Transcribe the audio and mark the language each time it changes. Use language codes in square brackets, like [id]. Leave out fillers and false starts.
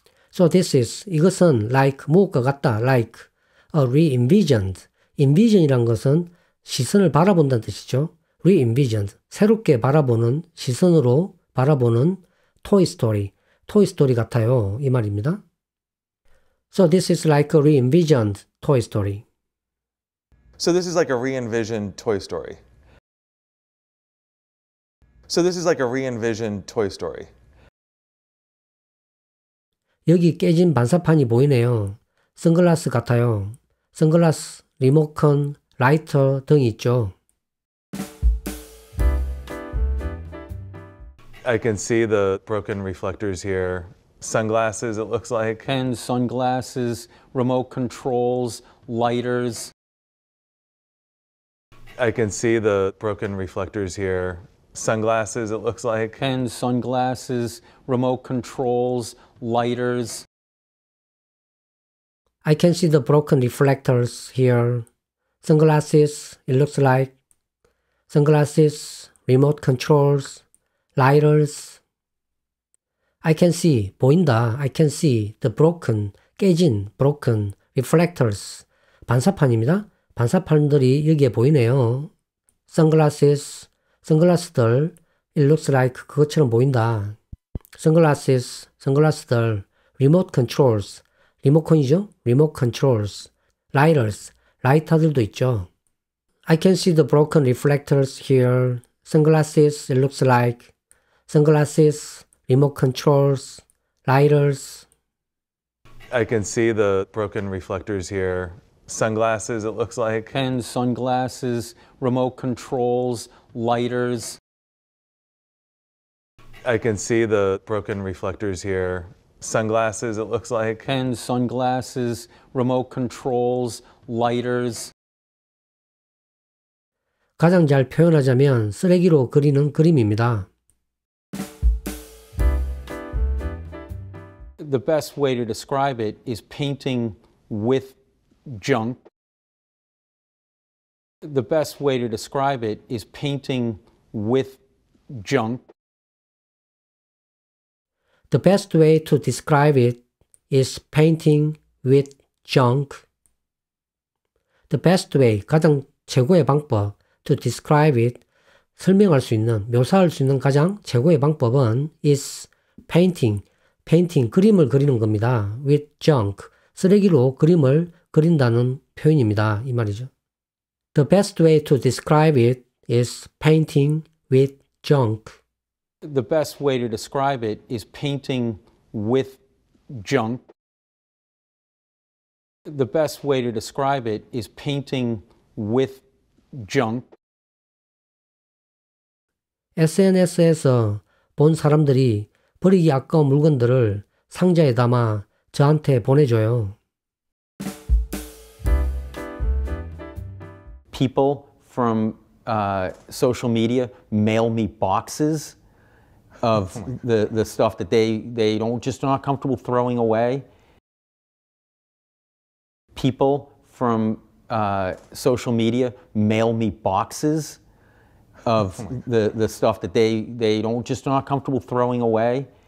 [en] So this is [ko] 이것은 [en] like [ko] 무엇과 같다 [en] like a re-envisioned. [ko] envision이란 것은 시선을 바라본다는 뜻이죠. [en] re-envisioned [ko] 새롭게 바라보는 시선으로 바라보는 Toy Story. Toy Story 같아요. 이 말입니다. [en] So this is like a re-envisioned Toy Story. So this is like a re-envisioned Toy Story. So this is like a re-envisioned Toy Story. [ko] 여기 깨진 반사판이 보이네요. 선글라스 같아요. 선글라스, 리모컨, 라이터 등이 있죠. [en] I can see the broken reflectors here. Sunglasses, it looks like. Pens, sunglasses, remote controls, lighters. I can see the broken reflectors here. Sunglasses, it looks like. Pens, sunglasses, remote controls, lighters. I can see the broken reflectors here. Sunglasses, it looks like. Sunglasses, remote controls, lighters. I can see, [ko] 보인다. [en] I can see the broken, [ko] 깨진, [en] broken reflectors. [ko] 반사판입니다. 반사판들이 여기에 보이네요. [en] Sunglasses, [ko] 선글라스들, [en] it looks like [ko] 그것처럼 보인다. [en] Sunglasses, [ko] 선글라스들, [en] remote controls, [ko] 리모컨이죠? [en] remote controls, lighters, [ko] 라이터들도 있죠. [en] I can see the broken reflectors here. Sunglasses, it looks like. Sunglasses, remote controls, lighters. I can see the broken reflectors here. Sunglasses, it looks like. Pens, sunglasses, remote controls, lighters. I can see the broken reflectors here. Sunglasses, it looks like. Pens, sunglasses, remote controls, lighters. [ko] 가장 잘 표현하자면 쓰레기로 그리는 그림입니다. [en] The best way to describe it is painting with junk. The best way to describe it is painting with junk. The best way to describe it is painting with junk. The best way, [ko] 가장 최고의 방법 [en] to describe it, [ko] 설명할 수 있는, 묘사할 수 있는 가장 최고의 방법은 [en] is painting, [ko] painting, 그림을 그리는 겁니다. [en] with junk, [ko] 쓰레기로 그림을 그린다는 표현입니다. 이 말이죠. [en] The best way to describe it is painting with junk. The best way to describe it is painting with junk. The best way to describe it is painting with junk. [ko] SNS에서 본 사람들이 버리기 아까운 물건들을 상자에 담아 저한테 보내줘요. [en] People from social media mail me boxes of the stuff that they don't just not comfortable throwing away. People from social media mail me boxes of the stuff that they don't just not comfortable throwing away.